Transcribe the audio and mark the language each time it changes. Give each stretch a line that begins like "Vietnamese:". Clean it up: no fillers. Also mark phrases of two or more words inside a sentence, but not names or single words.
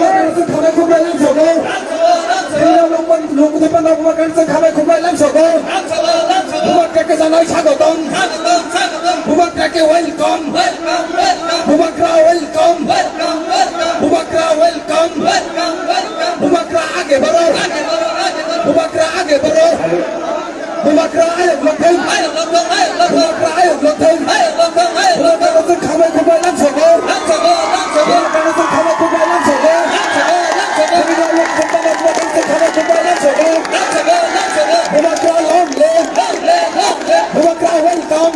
Kok Borok: Karsen khamai khumai lam sogo. Hina lungkutepan Naguma Karsen khamai khumai lam sogo. Bubakrake janai sagotom. Bubakrake welcome. Bubakra welcome. Bubakra welcome. Bubakra
Hindi: आगे बढ़ो. Bubakra आगे बढ़ो.
Kok Borok: Bubakra ayo lothai. Bubakra ayo lothai. Bubakra Karsen khamai khumai lam sogo. Bubakra Karsen khamai khumai lam sogo. Hina lungkutepan Naguma Karsen khamai khumai lam sogo. Bubakra
English: long live.
Kok Borok: Bubakra welcome.